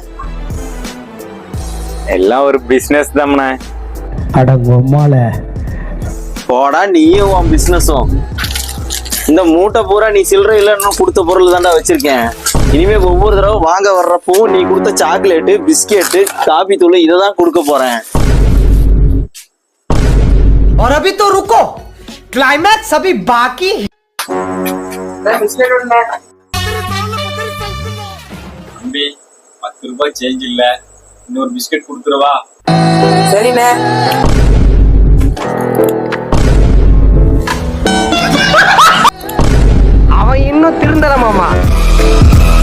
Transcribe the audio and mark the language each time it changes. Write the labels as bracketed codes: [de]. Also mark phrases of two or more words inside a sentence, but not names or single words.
[ta] எல்லாம் ஒரு பிசினஸ் தான்ண்ணே. போடா நீயும் உன் பிசினஸும். இந்த மூட்டை பூரா நீ சில்லறை இல்லைன்னு கொடுத்த பொருள் தான்டா வச்சிருக்கேன். இனிமே ஒவ்வொரு தடவை வாங்க வர்றப்பவும் நீ கொடுத்த சாக்லேட்டு, பிஸ்கெட்டு, காபி தூள் இதை தான் கொடுக்க போறேன். [hi] और अभी तो रुको, क्लाइमैक्स अभी बाकी. [ta] தம்பி 10 ரூபாய் சேஞ்ச் இல்ல, இன்னொரு பிஸ்கெட் கொடுத்துருவா. சரிண்ணே. அவன் இன்னும் திருந்தல மாமா.